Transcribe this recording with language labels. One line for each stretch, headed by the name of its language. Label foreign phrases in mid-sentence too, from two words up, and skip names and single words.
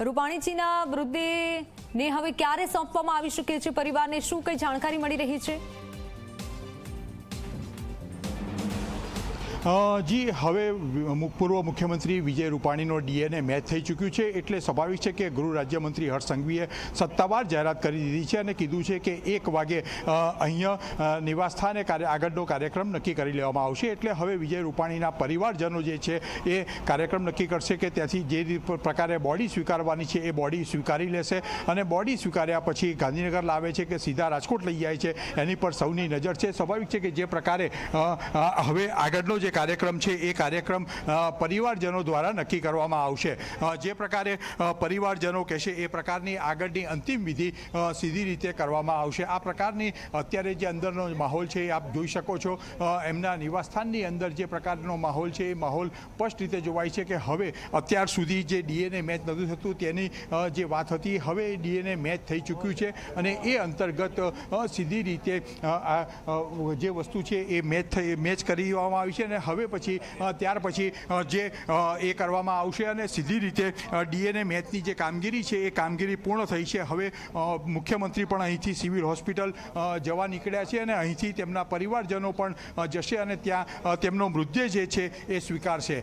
Gujarati: રૂપાણીજીના મૃતદેહ ને હવે ક્યારે સોંપવામાં આવી શકે છે? પરિવારને શું કઈ જાણકારી મળી
Hindi: रही है?
Gujarati: જી, હવે પૂર્વ મુખ્યમંત્રી વિજય રૂપાણીનો ડીએનએ મૅચ થઈ ચૂક્યું છે એટલે સ્વાભાવિક હૈ કિ ગૃહ રાજ્યમંત્રી હર્ષ સંઘવીએ સત્તાવાર જાહેરાત કરી દીધી છે અને કીધું છે કિ 1 વાગે અહીંયા નિવાસસ્થાને આગળનો કાર્યક્રમ નક્કી કરી લેવામાં આવશે। એટલે હવે વિજય રૂપાણીના પરિવારજનો જે છે એ કાર્યક્રમ નક્કી કરશે કિ ત્યાંથી જે પ્રકારે બૉડી સ્વીકારવાની છે એ બૉડી સ્વીકારી લેશે અને બૉડી સ્વીકાર્યા પછી ગાંધીનગર લાવે છે કિ સીધા રાજકોટ લઈ જાય છે એની પર સૌની નજર છે। સ્વાભાવિક હૈ કિ જે પ્રકારે હવે આગળનો જે કાર્યક્રમ હૈ યે કાર્યક્રમ પરિવારજનોં દ્વારા નક્કી કરવામાં આવશે। જે પ્રકારે પરિવારજનોં કહેશે એ પ્રકારની આગળની અંતિમ વિધિ સીધી રીતે કરવામાં આવશે। આ પ્રકારની અત્યારે જે અંદરનો માહોલ હૈ આપ જોઈ શકો છો। એમના નિવાસસ્થાનની અંદર જે પ્રકારનો માહોલ હૈ માહોલ સ્પષ્ટ રીતે જોવાય છે કિ હવે અત્યાર સુધી જે ડીએનએ મૅચ નહોતું થયું તેની જે વાત હતી હવે ડીએનએ મૅચ થઈ ચૂક્યું છે અને એ અંતર્ગત સીધી રીતે જે વસ્તુ હૈ એ મૅચ કરી દેવામાં આવી છે। અને હવે પછી ત્યાર પછી જે એ કરવામાં આવશે અને સીધી રીતે ડીએનએ મેચની જે કામગીરી છે એ કામગીરી પૂર્ણ થઈ છે. હવે મુખ્યમંત્રી પણ અહીંથી સિવિલ હોસ્પિટલ જવા નીકળ્યા છે અને અહીંથી તેમના પરિવારજનો પણ જશે અને ત્યાં તેમનો મૃતદેહ જે છે એ સ્વીકારશે.